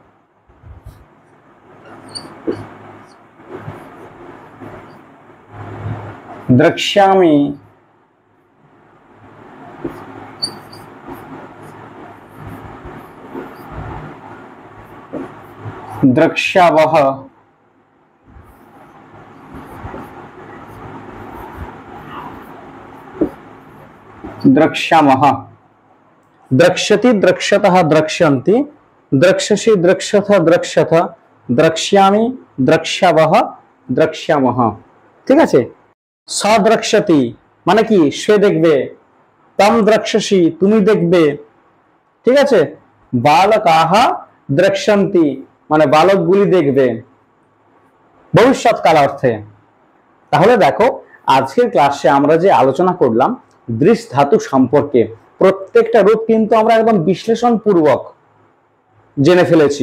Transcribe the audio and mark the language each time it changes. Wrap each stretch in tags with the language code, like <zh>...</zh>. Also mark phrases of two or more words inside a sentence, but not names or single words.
<sa>द्रक्ष्यामि, द्रक्ष्यावः, द्रक्ष्यामः। द्रक्ष्यति, द्रक्ष्यतः, द्रक्ष्यन्ति, द्रक्ष्यसि, द्रक्ष्यथ, द्रक्ष्यथ, द्रक्ष्यामि, द्रक्ष्यावः, द्रक्ष्यामः।</sa> <bn>ঠিক আছে, সদ্রক্ষ্যতি মানে কি, সে দেখবে,</bn> <sa>त्वम् द्रक्ष्यसि</sa> <bn>তুমি দেখবে। ঠিক আছে,</bn> <sa>बालकाः द्रक्ष्यन्ति</sa> <bn>মানে বালকগুলি দেখবে, ভবিষ্যৎকাল অর্থে। তাহলে দেখো, আজকের ক্লাসে আমরা যে আলোচনা করলাম দৃশ ধাতু সম্পর্কে, প্রত্যেকটা রূপ কিন্তু আমরা একদম বিশ্লেষণ পূর্বক জেনে ফেলেছি।</bn>